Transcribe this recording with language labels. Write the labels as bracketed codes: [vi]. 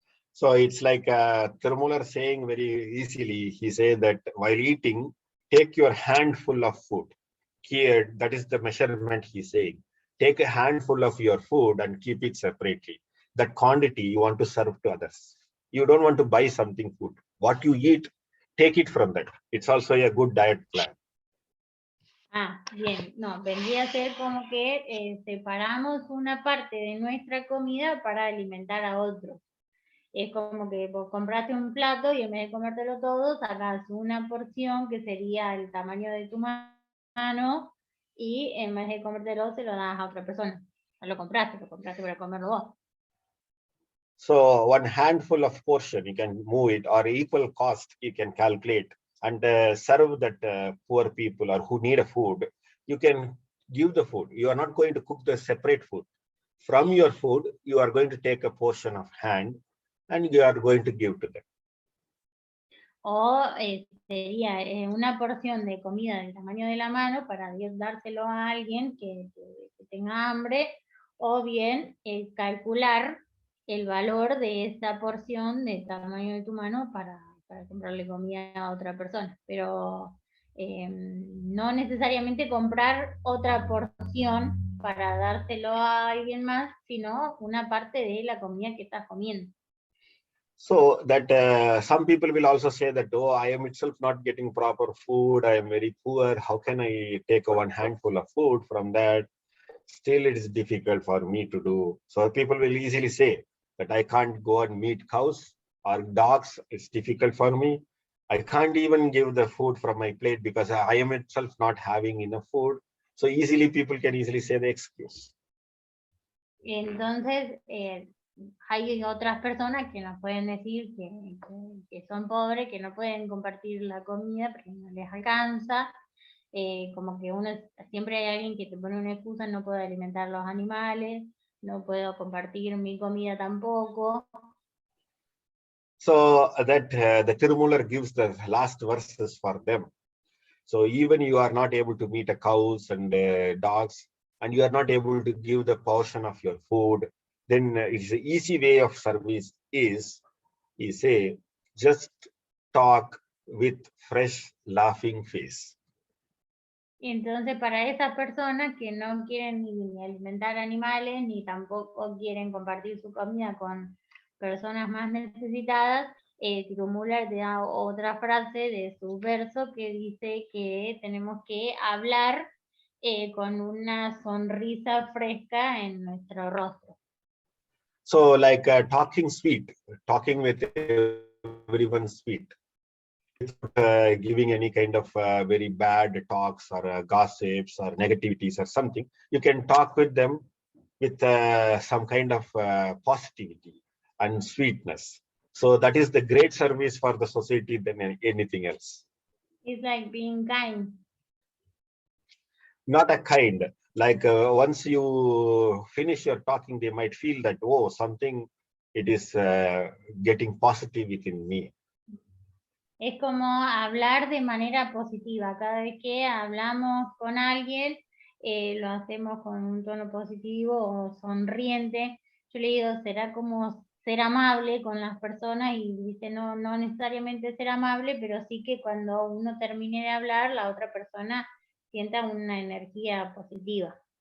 [en] So it's like Tirumula saying very easily, he said that while eating, take your handful of food. Here, that is the measurement he's saying. Take a handful of your food and keep it separately. That quantity you want to serve to others. You don't want to buy something food. What you eat, take it from that. It's also a good diet plan. [es] Bien, no, vendría a ser como que separamos una parte de nuestra comida para alimentar a otros. Es como que vos compraste un plato y en vez de comértelo todo, sacas una porción que sería el tamaño de tu mano, y en vez de comértelo se lo das a otra persona. No lo compraste para comerlo vos. [en] So one handful of portion, you can move it, or equal cost, you can calculate and serve that poor people or who need a food. You can give the food. You are not going to cook the separate food. From your food, you are going to take a portion of hand and you are going to give to them. [es] O sería una porción de comida del tamaño de la mano para dárselo a alguien que tenga hambre, o bien calcular el valor de esa porción del tamaño de tu mano para comprarle comida a otra persona. Pero no necesariamente comprar otra porción para dárselo a alguien más, sino una parte de la comida que estás comiendo. [en] So that some people will also say that, oh, I am itself not getting proper food. I am very poor. How can I take one handful of food from that? Still, it is difficult for me to do. So people will easily say that I can't go and meet cows or dogs. It's difficult for me. I can't even give the food from my plate because I am itself not having enough food. So easily people can easily say the excuse. [es] Entonces, hay otras personas que nos pueden decir que son pobres, que no pueden compartir la comida porque no les alcanza. Como que siempre hay alguien que te pone una excusa: no puedo alimentar los animales, no puedo compartir mi comida tampoco. [en] So that the Tirumular gives the last verses for them. So even you are not able to meet cows and dogs, and you are not able to give the portion of your food, then it's the easy way of service is say, just talk with fresh laughing face. Entonces, para esas personas que no quieren ni alimentar animales, ni tampoco quieren compartir su comida con personas más necesitadas, Tirumula te da otra frase de su verso que dice que tenemos que hablar con una sonrisa fresca en nuestro rostro. So like talking sweet, talking with everyone sweet, giving any kind of very bad talks or gossips or negativities or something. You can talk with them with some kind of positivity and sweetness. So that is the great service for the society than anything else. It's like being kind. Not a kind, like once you finish your talking, they might feel that, oh, something, it is getting positive within me. [es] Es como hablar de manera positiva. Cada vez que hablamos con alguien, lo hacemos con un tono positivo o sonriente. Yo le digo, será como ser amable con las personas, y dice, no necesariamente ser amable, pero sí que cuando uno termine de hablar, la otra persona sienta una energía positiva.